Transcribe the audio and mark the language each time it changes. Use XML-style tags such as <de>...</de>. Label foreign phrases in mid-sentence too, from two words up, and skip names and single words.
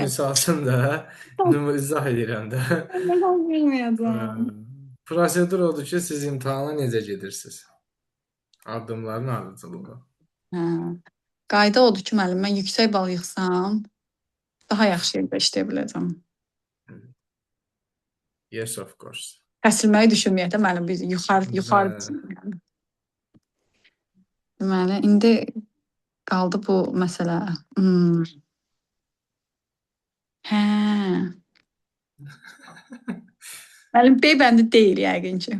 <az>Misalsın da, izah edirəm də. Mən az yığmayacağam. Prosedur odur ki, siz imtahana necə gedirsiniz? Addımların ardıcılığı. Qayda odur ki, müəllim, mən yüksək bal yığsam, daha yaxşı yerdə işləyə biləcəm.</az> <en>Yes, of course.</en> <az>Kəsilməyi düşünməyək də müəllim, biz yuxarı. Deməli, indi qaldı bu məsələ. Hə. Müəllim, B bəndi deyil yəqin ki.</az>